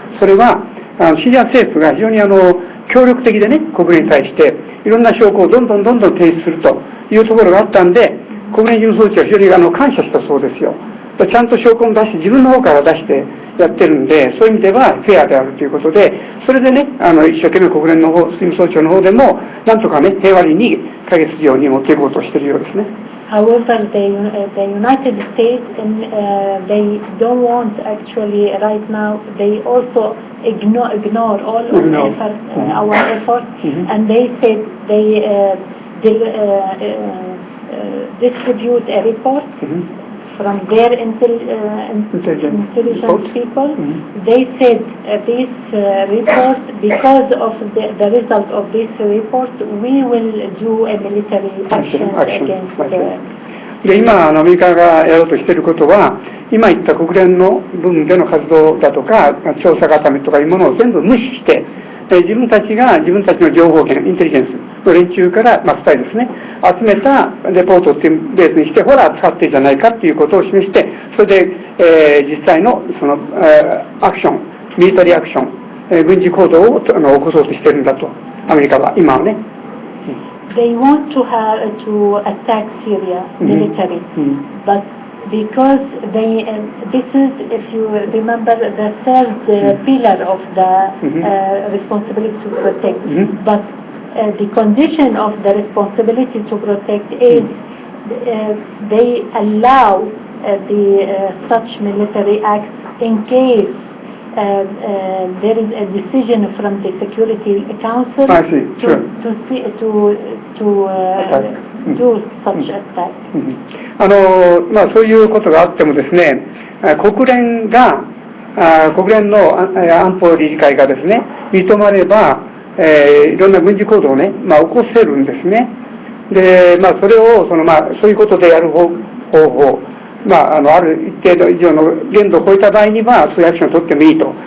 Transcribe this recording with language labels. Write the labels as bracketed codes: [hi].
[ja] それはシリア政府が非常に協力的でね、国連に対していろんな証拠をどんどん提出するというところがあったんで、国連事務総長は非常に感謝したそうですよ。ちゃんと証拠も出して、自分の方から出してやってるんで、そういう意味ではフェアであるということで、それでね、一生懸命国連の事務総長の方でも、なんとかね、平和に解決するように持っていこうとしているようですね。 [en] However, the United States, they don't want actually right now, they also ignore all our efforts, and they said they distribute a report from their intelligence people. They said this report, because of the result of this report, we will do a military action against [ja] で今アメリカがやろうとしていることは、今言った国連の部分での活動だとか調査固めとかいうものを全部無視して、自分たちが自分たちの情報源、インテリジェンスの連中から、2人ですね、集めたレポートっていうベースにして、ほら使ってるじゃないかっていうことを示して、それで、実際のそのアクション、ミリタリーアクション軍事行動を起こそうとしてるんだと、アメリカは今はね。 [en] They want to attack Syria military, but because this is, if you remember, the third pillar of the responsibility to protect. But the condition of the responsibility to protect is they allow such military acts in case there is a decision from the Security Council to do such attack. [ja] そういうことがあってもですね、国連の安保理事会がですね、認まれば、いろんな軍事行動をね、起こせるんですね。で、それをそういうことでやる方法、ある一定度以上の限度を超えた場合にはそういうアクションを取ってもいいと。